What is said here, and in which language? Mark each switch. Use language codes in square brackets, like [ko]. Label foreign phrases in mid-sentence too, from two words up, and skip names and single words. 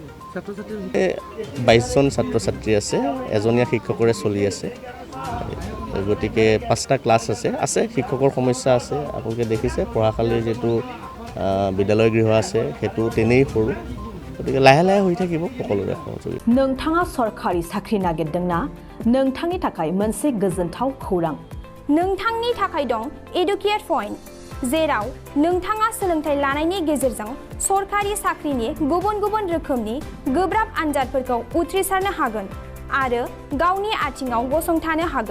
[as] 22জন ছাত্ৰ ছাত্ৰী আছে, এজনীয়া শিক্ষকৰে চলি আছে। গতিকে 5টা ক্লাছ আছে শিক্ষকৰ সমস্যা আছে। আপোনালোকে দেখিছে পঢ়াশালীৰ যিটো বিদ্যালয় গৃহ আছে সেইটো তেনেই সৰু। গতিকে লাহে লাহে হৈ থাকিব সকলোৰে সহযোগিতা। [brx] नोंथाङा सरखारि साख्रि नागिरदोंना? नोंथांनि थाखाय मोनसे गोजोनथाव खौरां। नोंथांनि थाखाय दं एडुकेट पइन्ट, जेराव नोंथाङा सोलोंथाइ लानायनि गेजेरजों सरखारि साख्रिनि गुबुन गुबुन रोखोमनि गोब्राब आनजादफोरखौ उथ्रिसारनो हागोन आरो गावनि आथिङाव गसंथानो हागोन।